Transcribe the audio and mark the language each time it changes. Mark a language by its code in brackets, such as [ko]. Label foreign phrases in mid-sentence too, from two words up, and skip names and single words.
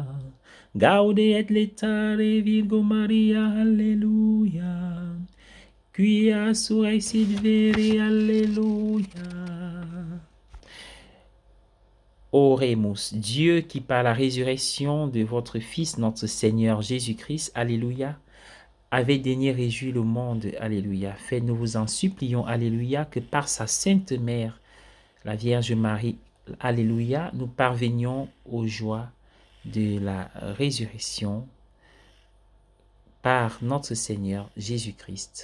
[la] Gaude et letare Virgo Maria, Alléluia. Quia surrexit vere, Alléluia. Oremus, [fr] Dieu qui par la résurrection de votre Fils, notre Seigneur Jésus-Christ, Alléluia, avait daigné réjouir le monde, Alléluia. Fait, nous vous en supplions, Alléluia, que par sa Sainte Mère, la Vierge Marie, Alléluia, nous parvenions aux joies de la résurrection par notre Seigneur Jésus-Christ.